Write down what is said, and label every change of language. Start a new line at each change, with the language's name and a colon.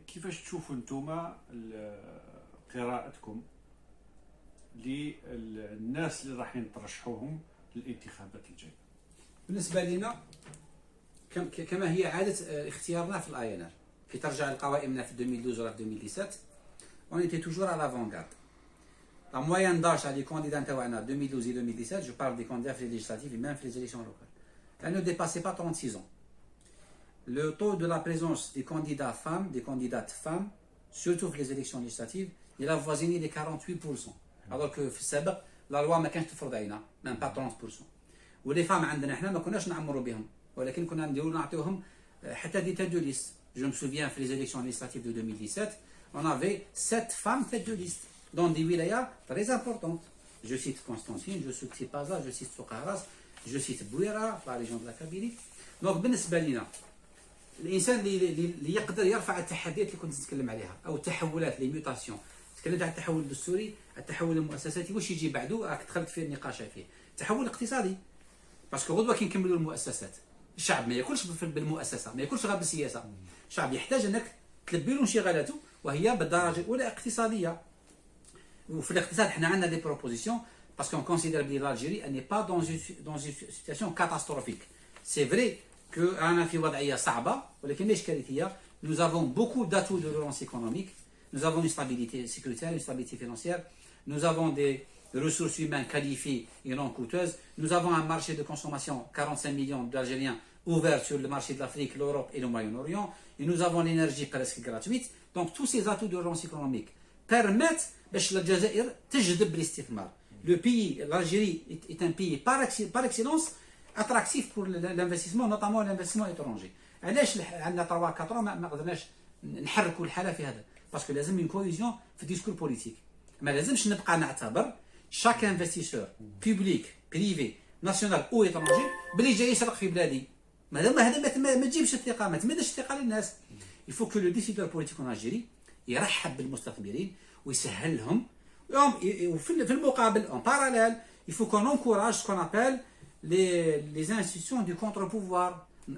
Arabic: كيفاش تشوفوا انتم قراءتكم للناس اللي راح يترشحوهم للانتخابات الجايه؟ بالنسبه لنا كما هي عاده اختيارنا في الاي ان ار، كي ترجع لقوائمنا في 2012 ولا في 2017
French: on était toujours à l'avant-garde. La moyenne d'âge des candidats en 2012 et 2017, je parle des candidats les législatives et même les élections locales, elle ne dépassait pas 36 ans. Le taux de la présence des candidats femmes, des candidates femmes, surtout pour les élections législatives, il a avoisiné les 48%. Alors que la loi
Arabic: ما كانش تفرض علينا
French: même pas 30%.
Arabic: ولي فام عندنا احنا ما كناش نعمروا بهم، ولكن كنا نديروا نعطيوهم حتى دي
French: têtes de liste. Je me souviens pour les élections législatives de 2017, on avait 7 femmes têtes de liste dans des wilayas très importantes. Je cite Constantine, je cite Tipaza, je cite Soukharas, je cite Bouira, la région de la Kabylie.
Arabic: Donc بالنسبه لنا الانسان اللي يقدر يرفع التحديات اللي كنت نتكلم عليها او التحولات لي ميوتاسيون. تكلمت على التحول الدستوري، التحول المؤسساتي، واش يجي بعده راك دخلت في النقاش فيه. التحول الاقتصادي، باسكو غدوه كي نكملوا المؤسسات الشعب ما ياكلش بالمؤسسه، ما ياكلش غير بالسياسه. الشعب يحتاج انك تلبي له انشغالاته، وهي بالدرجه الاولى اقتصاديه. وفي الاقتصاد حنا عندنا دي بروبوزيسيون باسكو
French: on considère que l'Algérie elle n'est pas dans une situation catastrophique. C'est vrai que
Arabic: رانا في وضعيه صعبه، ولكن ماشي كارثيه.
French: Nous avons beaucoup d'atouts de relance économique. Nous avons une stabilité sécuritaire, une stabilité financière. Nous avons des ressources humaines qualifiées et non coûteuses. Nous avons un marché de consommation, 45 millions d'Algériens ouverts sur le marché de l'Afrique, l'Europe et le Moyen-Orient. Et nous avons l'énergie presque gratuite. Donc tous ces atouts de relance économique permettent
Arabic: باش الجزائر تجذب الاستثمار.
French: Le pays, l'Algérie est un pays par excellence attractif pour l'investissement, notamment l'investissement étranger.
Arabic: علاش عندنا 3-4 ما قدرناش نحركوا الحاله في هذا؟ باسكو لازم
French: une cohésion
Arabic: في الديسكور بوليتيك. ما لازمش نبقى نعتبر
French: chaque investisseur public, privé, national ou étranger
Arabic: بلي جاي يسرق في بلادي. هذا ما تجيبش الثقه، ما تمدش الثقه للناس.
French: Il faut que le décideur politique en Algérie
Arabic: يرحب بالمستثمرين ويسهل لهم. وفي المقابل
French: en parallèle il faut qu'on encourage ce qu'on appelle les institutions du contre-pouvoir.